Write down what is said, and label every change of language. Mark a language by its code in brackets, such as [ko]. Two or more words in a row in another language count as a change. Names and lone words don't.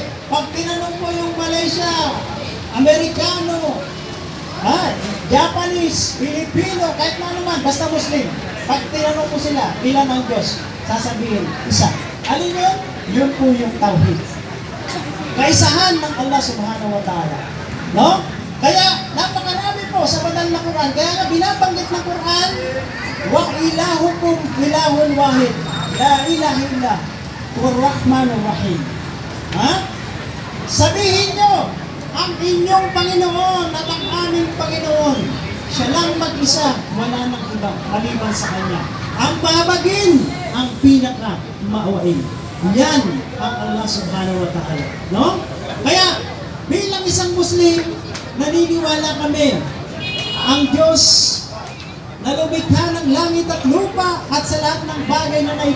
[tl] Pag tinanong mo yung Malaysia, Amerikano, Japanese, Filipino, kahit na naman, basta Muslim. Pag tinanong mo sila, ilan ang Diyos? Sasabihin, isa. Alin yun? Yun po yung tawhid. Kaisahan ng [ar] الله سبحانه وتعالى. [tl] No? Kaya, napakarami po sa banal na Quran. Kaya nga binabanggit ng Quran, [ar] وإلهكم إله واحد. لا إله إلا الرحمن الرحيم. [tl] Ha? Sabihin nyo, ang inyong Panginoon at ang aming Panginoon, siya lang mag-isa, wala nang iba, maliban sa Kanya. Ang babagin, ang pinaka-maawain. Yan ang [ar] الله سبحانه وتعالى. [tl] No? Kaya, bilang isang Muslim, naniniwala kami, ang Diyos na lumikha ng langit at lupa at sa lahat ng bagay na